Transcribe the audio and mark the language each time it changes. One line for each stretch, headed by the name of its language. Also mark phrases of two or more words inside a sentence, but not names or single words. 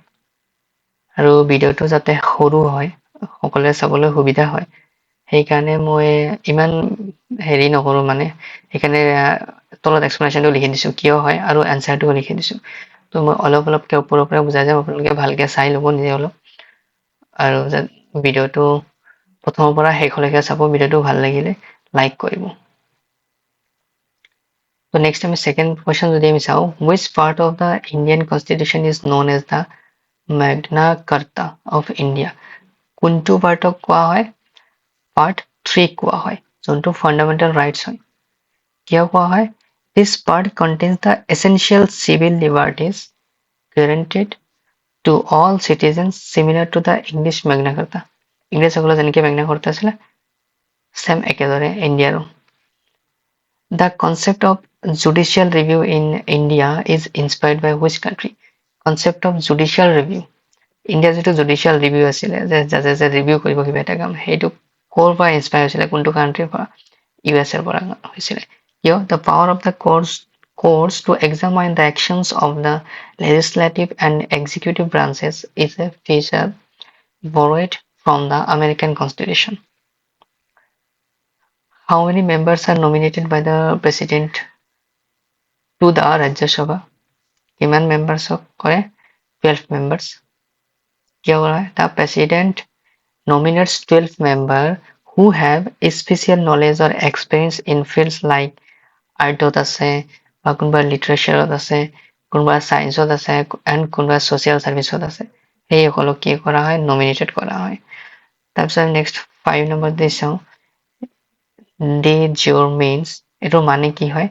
Assamese: আৰু ভিডিঅ'টো যাতে সৰু হয়, সকলোৱে চাবলৈ সুবিধা হয়, সেইকাৰণে মই ইমান হেৰি নকৰোঁ, মানে সেইকাৰণে তলত এক্সপ্লেনেশ্যনটো লিখি দিছোঁ কিয় হয়, আৰু এনচাৰটোও লিখি দিছোঁ। তো মই অলপকৈ ওপৰৰ পৰা বুজাই যাম, আপোনালোকে ভালকৈ চাই ল'ব নিজে অলপ। আৰু ভিডিঅ'টো প্ৰথমৰ পৰা শেষলৈকে চাব। ভিডিঅ'টো ভাল লাগিলে লাইক কৰিব। তো নেক্সট আমি
English: second question
Assamese: যদি আমি চাওঁ,
English: which part of the Indian Constitution is known as the Magna Carta of India?
Assamese: কোনটো পাৰ্টক কোৱা হয়? পাৰ্ট 3 কোৱা হয়, যোনটো
English: fundamental rights
Assamese: হয়। কিয় কোৱা হয়?
English: This part contains the essential civil liberties guaranteed to all citizens similar to the English Magna Carta.
Assamese: ইংৰাজসকলৰ যেনেকৈ মেগনা কাৰ্টা আছিলে, চেম একেদৰে ইণ্ডিয়াৰো।
English: The concept of judicial review in India is inspired by which country? Concept of judicial review,
Assamese: ইণ্ডিয়াৰ যিটো
English: judicial review
Assamese: আছিলে, যে জাজে যে ৰিভিউ কৰিব কিবা এটা কাম, সেইটো ক'ৰ পৰা ইনস্পায়াৰ হৈছিলে, কোনটো কাণ্ট্ৰিৰ পৰা? US এৰ পৰা হৈছিলে। কিয়?
English: The power of the courts to examine the actions of the legislative and executive branches is a feature borrowed from the American Constitution. How many members are nominated by the president to the Rajya Sabha?
Assamese: কিমান মেম্বাৰ্ছক কৰে? 12 members. কিয় কৰা?
English: The president nominates 12 members who have a special knowledge or experience in fields like
Assamese: আৰ্টত আছে, বা কোনোবা লিটাৰেচাৰত আছে, কোনোবা ছায়েন্সত আছে, এণ্ড কোনোবা ছ'চিয়েল ছাৰ্ভিচত আছে। সেইসকলক কি কৰা হয়? নমিনেটেড কৰা হয়। তাৰপিছত নেক্সট 5 নম্বৰ দি চাওঁ, ডি জিঅ'ৰ মিনছ, এইটো মানে কি হয়?